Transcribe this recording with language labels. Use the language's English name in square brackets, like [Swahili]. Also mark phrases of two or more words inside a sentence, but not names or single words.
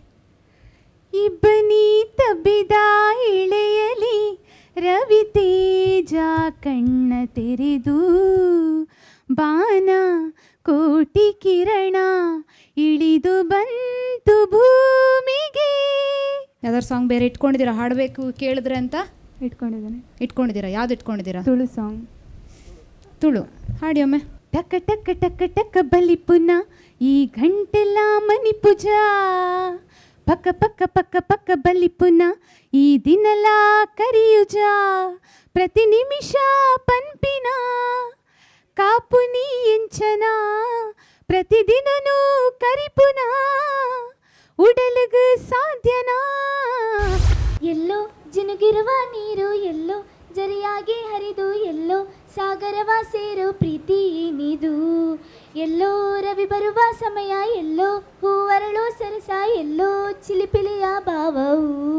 [Kannada] ಇಬ್ಬನಿ ತಬ್ಬಿದ ಇಳೆಯಲಿ ರವಿ ತೇಜ ಕಣ್ಣ ತೆರೆದು, ಬಾನ ಕೋಟಿ ಕಿರಣ ಇಳಿದು ಬಂತು ಭೂಮಿಗೆ. ಯಾವ್ದಾದ್ರು ಸಾಂಗ್ ಬೇರೆ ಇಟ್ಕೊಂಡಿದ್ದೀರಾ ಹಾಡಬೇಕು ಕೇಳಿದ್ರೆ ಅಂತ? ಇಟ್ಕೊಂಡಿದ್ದೀರಾ? ಯಾವ್ದು ಇಟ್ಕೊಂಡಿದ್ದೀರಾ? ತುಳು ಸಾಂಗ್. ತುಳು ಹಾಡಿ ಒಮ್ಮೆ. [Tulu] ಟಕ ಟಕ ಟಕ ಟಕ ಬಲಿ ಪುನ ಈ ಗಂಟೆಲ್ಲ ಮನಿ ಪೂಜಾ, ಪಕ್ಕ ಪಕ್ಕ ಪಕ್ಕ ಪಕ್ಕ ಬಲಿ ಪುನ ಈ ದಿನಲ ಕರಿಯುಜ, ಪ್ರತಿ ನಿಮಿಷ ಪನ್ಪಿನ ಕಾಪುನಿ ಎಂಚನ, ಪ್ರತಿದಿನನೂ ಕರಿಪುನ ಉಡಲುಗು ಸಾಧ್ಯನಾ. [Kannada] ಎಲ್ಲೋ ಜಿನುಗಿರುವ ನೀರು, ಎಲ್ಲೋ ಜರಿಯಾಗಿ ಹರಿದು, ಎಲ್ಲೋ ಸಾಗರವ ಸೇರೋ ಪ್ರೀತಿ ಏನಿದು, ಎಲ್ಲೋ ರವಿ ಬರುವ ಸಮಯ, ಎಲ್ಲೋ ಹೂವರಳು ಸರಸ, ಎಲ್ಲೋ ಚಿಲಿಪಿಲಿಯ ಭಾವವು,